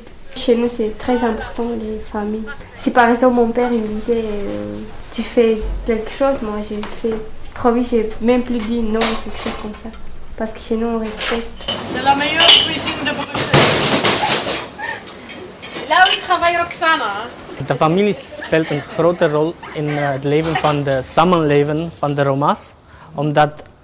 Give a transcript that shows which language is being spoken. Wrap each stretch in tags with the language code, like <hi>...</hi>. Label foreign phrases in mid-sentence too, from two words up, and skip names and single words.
<fr>Chez nous, c'est très important, les familles. Si, par exemple, mon père, il me disait, tu fais quelque chose, moi, j'ai fait trop vite, j'ai même plus dit non, quelque chose comme ça. Parce que chez nous, on respecte. C'est la meilleure cuisine de Bruxelles. Là où travaille Roxana.</fr> <nl>De familie speelt een grote rol in het leven van de samenleven van de Roma's. Omdat</nl>